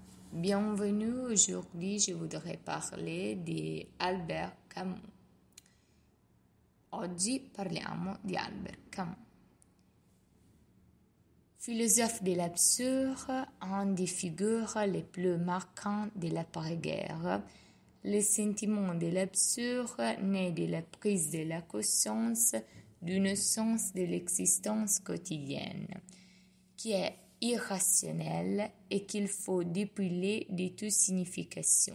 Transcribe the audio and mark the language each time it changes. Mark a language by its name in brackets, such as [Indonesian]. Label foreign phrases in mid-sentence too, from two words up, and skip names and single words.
[French] Bienvenue, aujourd'hui je voudrais parler di Albert Camus. [Italian] Oggi parliamo di Albert Camus. [French] Philosophe de l'absurde, un des figures les plus marquantes de l'après-guerre, le sentiment de l'absurde naît de la prise de la conscience d'une sens de l'existence quotidienne, qui est irrationnelle et qu'il faut dépiler de toute signification.